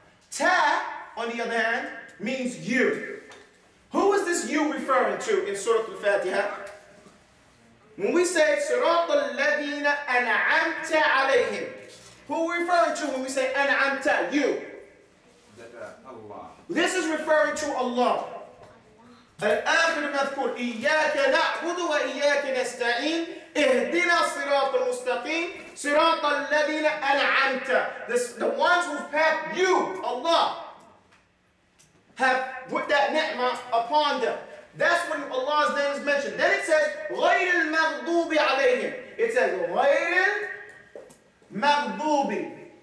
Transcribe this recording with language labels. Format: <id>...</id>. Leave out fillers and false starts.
<en>Ta, on the other hand, means you. Who is this you referring to in Surah Al-Fatiha? When we say Surat al-Ladina an'amta alayhim, who are we referring to when we say an'amta, you? Allah. This is referring to Allah.</en> <ar>الآخر مذكور إياك نعبد وإياك نستعين اهدنا الصراط المستقيم صراط الذين أنعمت.</ar> <en>The ones whose path you, Allah, have put that ni'mah upon them. That's when Allah's name is mentioned. Then it says</en> <ar>غير المغضوب عليهم.</ar> <en>It says</en> <ar>غير المغضوب.</ar>